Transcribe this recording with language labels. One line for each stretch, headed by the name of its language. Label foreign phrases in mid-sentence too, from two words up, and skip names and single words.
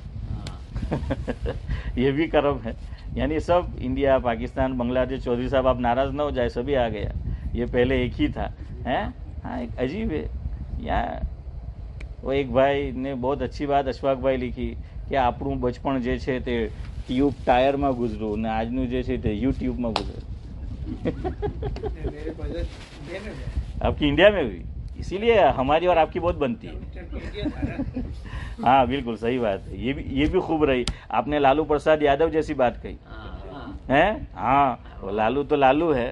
Urdu: یہ بھی کرم ہے. یعنی سب انڈیا، پاکستان، بنگلہ دیش. چودھری صاحب آپ ناراض نہ ہو جائے، سبھی آ گیا. یہ پہلے ایک ہی تھا. ہاں ایک عجیب ہے. یہاں وہ ایک بھائی نے بہت اچھی بات اشفاق بھائی لکھی کہ
Gujarati: આપણું બચપણ જે છે તે ટ્યુબ ટાયરમાં ગુજરું ને આજનું જે છે તે યુટ્યુબમાં ગુજરે.
Urdu: آپ کی انڈیا میں بھی اسی لیے ہماری اور آپ کی بہت بنتی ہے. ہاں بالکل صحیح بات ہے. یہ بھی خوب رہی. آپ نے لالو پرساد یادو جیسی بات کہی ہے. ہاں وہ لالو تو لالو ہے.